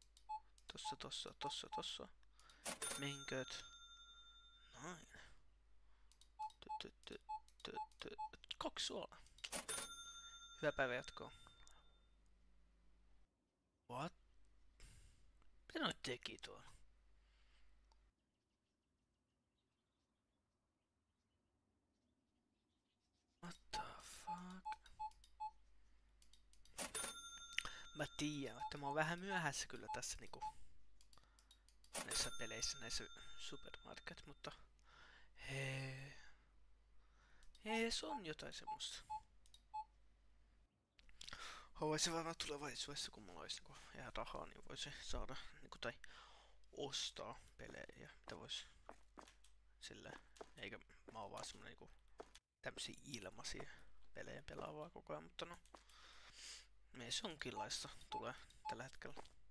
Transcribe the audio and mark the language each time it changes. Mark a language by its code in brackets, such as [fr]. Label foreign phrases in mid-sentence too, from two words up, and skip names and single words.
[fi] Tossa. Menkööt. Noin. 2 suolaa. Hyvää päivää jatkoa. What? Mitä noi teki tuolla? [en] What the fuck? [fi] Mä tiedän, että mä oon vähän myöhässä kyllä tässä niinku näissä peleissä, näissä supermarket, mutta se on jotain semmoista. Haluaisin varmaan tulevaisuudessa, kun mulla olisi niinku ihan rahaa, niin voisi saada niinku tai ostaa pelejä, mitä vois silleen, eikä mä oon vaan semmonen niinku tämmösiä ilmaisia pelejä pelaavaa koko ajan, mutta no meissä onkinlaista tulee tällä hetkellä.